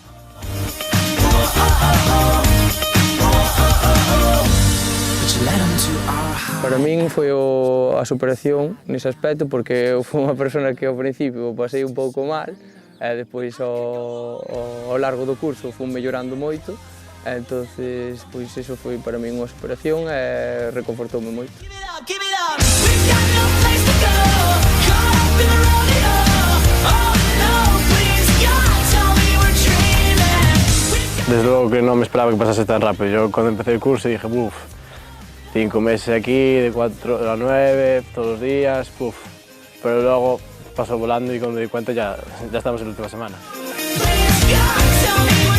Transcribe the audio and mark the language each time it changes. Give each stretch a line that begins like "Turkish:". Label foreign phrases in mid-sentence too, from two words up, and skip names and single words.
Galician: Para min foi a superación nese aspecto, porque eu fui unha persona que ao principio pasei un pouco mal, e depois ao largo do curso fui mellorando moito, entonces pois iso foi para min unha superación e reconfortoume moito. Desde logo que non me esperaba que pasase tan rápido.
Spanish: Yo cando empecé o curso dije, 5 meses aquí, de 4 a 9, todos los días, pero luego pasó volando y cuando me di cuenta ya estamos en la última semana.